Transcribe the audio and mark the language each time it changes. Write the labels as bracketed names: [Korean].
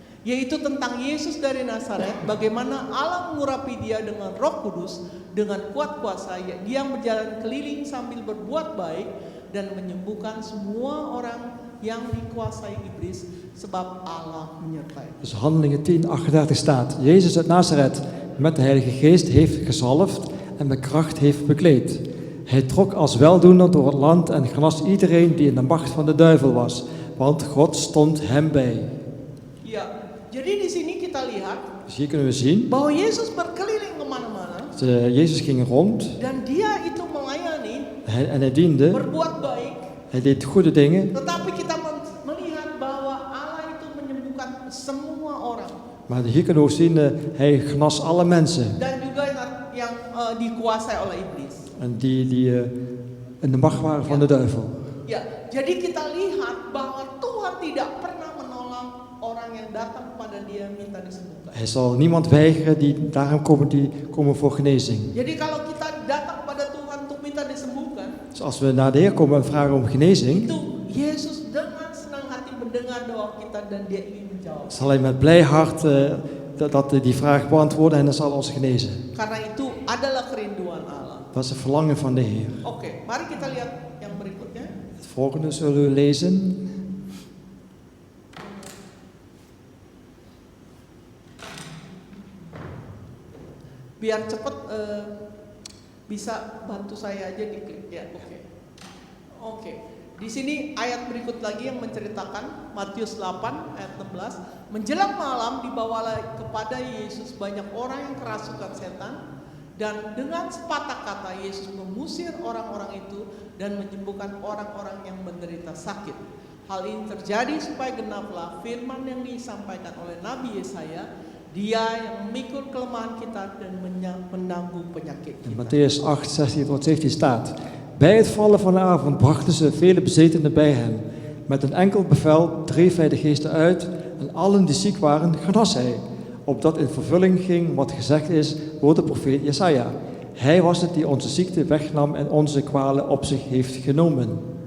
[Indonesian] Yaitu tentang Yesus dari Nazaret, bagaimana Allah mengurapi dia dengan Roh Kudus dengan kuat kuasa, dia berjalan keliling sambil berbuat baik dan menyembuhkan semua orang yang dikuasai iblis sebab Allah menyertai. [Dutch] Dus Handelingen 10:38 staat: Jezus uit Nazareth met de Heilige Geest heeft gezalfd en met kracht heeft bekleed. Hij trok als weldoener door het land en genas iedereen die in de macht van de duivel was, want God stond hem bij. [Indonesian] Ya, jadi di sini kita lihat [Dutch] Dus hier kunnen we zien, [Indonesian] bahwa Yesus berkeliling kemana-mana [Dutch] Jezus ging rond [Indonesian] dan dia itu melayani, [Dutch] en hij diende, [Indonesian] berbuat baik. [Dutch] hij deed goede dingen, [Indonesian] Tetapi kita melihat bahwa Allah itu menyembuhkan semua orang [Dutch] maar hier kunnen we ook zien, hij genas alle mensen [Indonesian] dan juga yang dikuasai oleh iblis. [Dutch] en die in de macht waren van de duivel. [Indonesian] Ya, jadi kita lihat bahwa Tuhan tidak pernah menolak orang yang datang kepada dia minta disembuhkan. [Dutch] Hij zal niemand weigeren die daarom komen, die komen voor genezing. [Indonesian] Jadi kalau kita datang kepada Tuhan untuk minta disembuhkan, [Dutch] Dus als we naar de Heer komen en vragen om genezing, [Indonesian] itu Yesus dengan senang hati mendengar doa kita dan dia ingin menjawab. [Dutch] zal hij met blij hart die vraag beantwoorden en dan zal ons genezen. [Indonesian] Karena itu adalah kerinduan Allah. [Dutch] Dat is het verlangen van de Heer. [Indonesian] Oke, mari kita lihat yang berikutnya. [Dutch] Het volgende zullen we lezen. [Indonesian] Biar cepet bisa bantu saya aja diklik ya. Oke. Di sini ayat berikut lagi yang menceritakan Matius 8 ayat 16, menjelang malam dibawalah kepada Yesus banyak orang yang kerasukan setan dan dengan sepatah kata Yesus mengusir orang-orang itu dan menyembuhkan orang-orang yang menderita sakit. Hal ini terjadi supaya genaplah firman yang disampaikan oleh Nabi Yesaya, dia yang memikul kelemahan kita dan menanggung penyakit [Dutch] In [Indonesian] kita. [Dutch] Matthäus 8, 16 tot 17 staat: Bij het vallen van de avond brachten ze vele bezetenen bij hem. Met een enkel bevel dreef hij de geesten uit en allen die ziek waren genas hij. Opdat in vervulling ging wat gezegd is door de profeet Jesaja. Hij was het die onze ziekte wegnam en onze kwalen op zich heeft genomen.